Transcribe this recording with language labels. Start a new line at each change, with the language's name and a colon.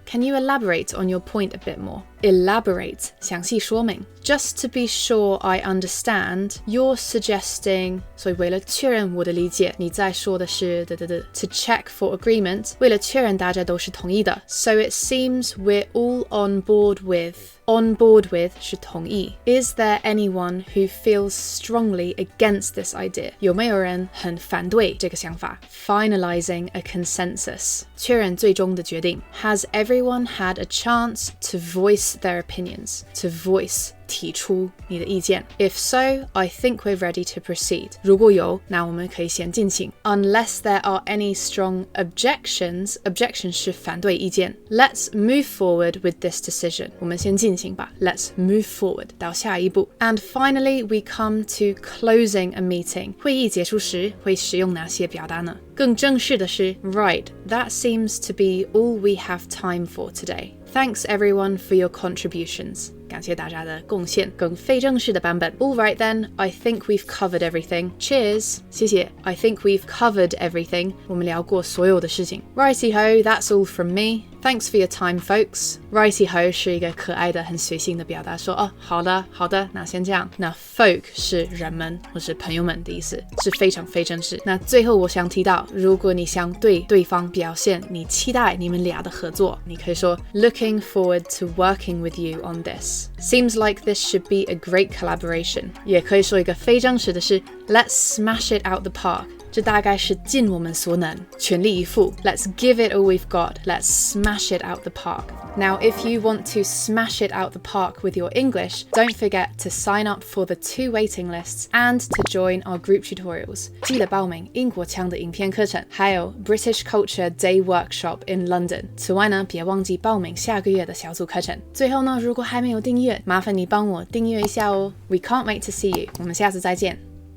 English: Can you elaborate on your point a bit more? Elaborate,
Chinese: 详细说明。
English: Just to be sure I understand, you're suggesting,
Chinese: 所以为了确认我的理解，你在说的是
English: to check for agreement,
Chinese: 为了确认大家都是同意的。
English: So it seems we're all on board with. On board with
Chinese: 是同意。
English: Is there anyone who feels strongly against this idea?
Chinese: 有没有人很反对这个想法？
English: Finalizing a consensus,
Chinese: 确认最终的决定。
English: Has everyone had a chance to voice their opinions? To voice,
Chinese: 提出你的意见。
English: If so, I think we're ready to proceed.
Chinese: 如果有，那我们可以先进行。
English: Unless there are any strong objections, objections
Chinese: 是反对意见。
English: Let's move forward with this decision.
Chinese: 我们先进行吧。
English: Let's move forward
Chinese: 到下一步。
English: And finally, we come to closing a meeting.
Chinese: 会议结束时会使用哪些表达呢？更正式的是
English: Right, that seems to be all we have time for today. Thanks everyone for your contributions.
Chinese: 感谢大家的贡献。更非正式的版本
English: All right then, I think we've covered everything. Cheers.
Chinese: 谢谢。
English: I think we've covered everything.
Chinese: 我们聊过所有的事情。
English: Righty-ho, that's all from me. Thanks for your time, folks.
Chinese: Righty-ho 是一个可爱的很随性的表达，说哦，好的，那先这样。那 folk 是人们或是朋友们的意思，是非常非正式。那最后我想提到，如果你想对对方表现你期待你们俩的合作，你可以说
English: Looking forward to working with you on this. Seems like this should be a great collaboration.
Chinese: 也可以说一个非正式的是
English: Let's smash it out the park.
Chinese: 这大概是尽我们所能，全力以赴。
English: Let's give it all we've got. Let's smash it out the park. Now, if you want to smash it out the park with your English, don't forget to sign up for the 2 waiting lists and to join our group tutorials.
Chinese: 记得报名英国腔的影片课程，还有 British Culture Day Workshop in London. 此外呢，别忘记报名下个月的小组课程。最后呢，如果还没有订阅，麻烦你帮我订阅一下哦。
English: We can't wait to see you.
Chinese: 我们下次再见。